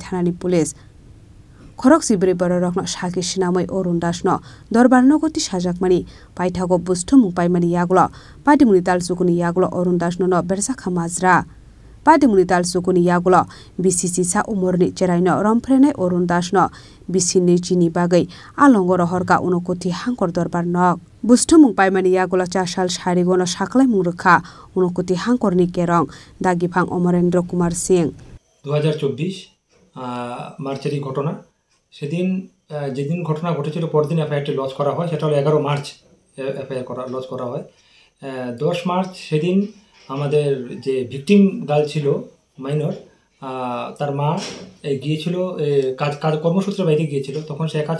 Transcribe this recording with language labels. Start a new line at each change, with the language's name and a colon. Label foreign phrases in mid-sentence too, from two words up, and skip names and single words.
Kok Borok: thanani police khoroksi bri bororokno saki sinamoi Orun Dasno dorbar nogoti sajakmani paithago bustu mungpaimani yagulo Patimuni dalsukuni yagulo Orun Dasno no bersa khamajra Patimuni dalsukuni yagulo BCC sa umurni cheraino romfrenai Orun Dasno bisini chini bagai alongor horka unokoti hangkor dorbar nok bustu mungpaimani yagulo chasal sharigono saklai mungruka unokoti hangkorni kerong dagifang Omrendra Kumar Singh
Bangla: 2024 মার্চেরই ঘটনা সেদিন যেদিন ঘটনা ঘটেছিল পরদিন এফআইআরটি লঞ্চ করা হয় সেটা হলো 11 মার্চ এফআইআর লঞ্চ করা হয় 10 মার্চ সেদিন আমাদের যে
English: victim girl
Bangla: ছিল মাইনর তার মা গিয়েছিল কাজ কর্মসূত্রে বাইরে গিয়েছিল তখন সে একা